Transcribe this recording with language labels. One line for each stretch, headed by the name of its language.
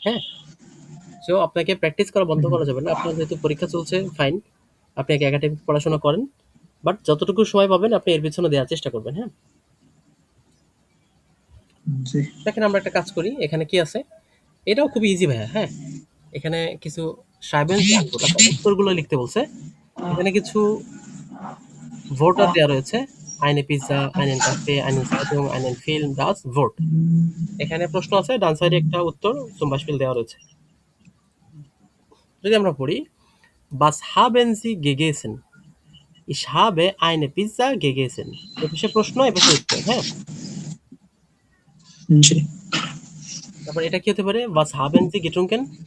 Bangla: হ্যাঁ, সো আপনাকে প্র্যাকটিস করা বন্ধ করা যাবে না। আপনার যেহেতু পরীক্ষা চলছে, ফাইন, আপনি একাডেমিক পড়াশোনা করেন, বাট যতটুকু সময় পাবেন আপনি এর পিছনে দেওয়ার চেষ্টা করবেন। হ্যাঁ, জি। দেখেন আমরা একটা কাজ করি, এখানে কি আছে, এটাও খুবই ইজি ভাইয়া। হ্যাঁ, এখানে কিছু সাইবেন্স আনভোট, অর্থাৎ উত্তরগুলো লিখতে বলছে। এখানে কিছু ভোটার দেওয়া রয়েছে,
German: eine Pizza, einen Kaffee, einen Zeitung, einen Film, das Wort।
Bangla: এখানে প্রশ্ন আছে, ডান সাইডে একটা উত্তর
German: zum Beispiel
Bangla: দেওয়া রয়েছে। যদি আমরা পড়ি,
German: was haben Sie gegessen? Ich habe eine Pizza gegessen।
Bangla: এপাশে প্রশ্ন, এপাশে উত্তর। হ্যাঁ, জি। তারপর এটা কি হতে পারে?
German: was haben Sie getrunken?